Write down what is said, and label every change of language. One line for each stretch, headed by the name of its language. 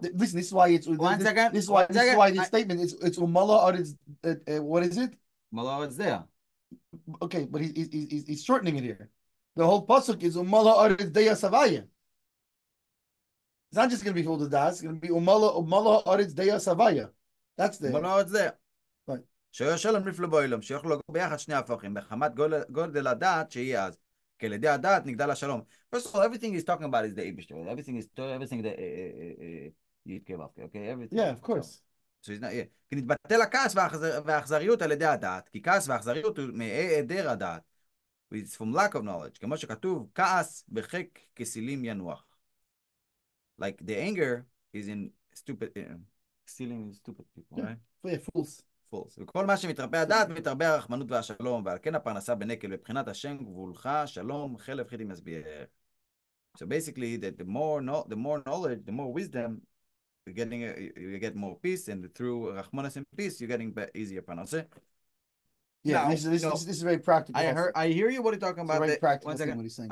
English: Listen, this is why it's this is why this statement is umala or it's what is it? Malo, it's there. Okay, but he's shortening it here. The whole pasuk is umala or it's deya savaya. It's not just going to be filled with das. It's going to be umala aretz deya savaya. That's the Malo, it's there. right.
Hebrew: שהשלום נפלא באילום, שיוכלו לגור ביחד שני הפכים, בחמת גודל הדעת שיהיה אז. כי על ידי הדעת נגדל השלום.
English: First of all, everything he's talking about is the Eibishter. Everything that יתקבע, okay? Everything. Yeah, of course. So he's not, yeah.
Hebrew: כי נתבטל הכעס והאכזריות על ידי הדעת. כי כעס והאכזריות הוא מהיעדר הדעת.
English: It's from lack of knowledge.
Hebrew: כמו שכתוב, כעס בחק כסילים ינוח.
English: Like the anger is in stupid, stealing is stupid people, right? Yeah, fools.
Hebrew: וכל מה שמתרבה הדעת, מתרבה הרחמנות והשלום, ועל כן הפרנסה בנקל, בבחינת השם גבולך, שלום, חלב חיטים מסביר.
English: So basically, that the more knowledge, the more wisdom, you get more peace, and through Rahmanas and peace, you're getting easier parnasa. Yeah, now, this is very practical. I hear you what you're talking about. Very practical what he's saying.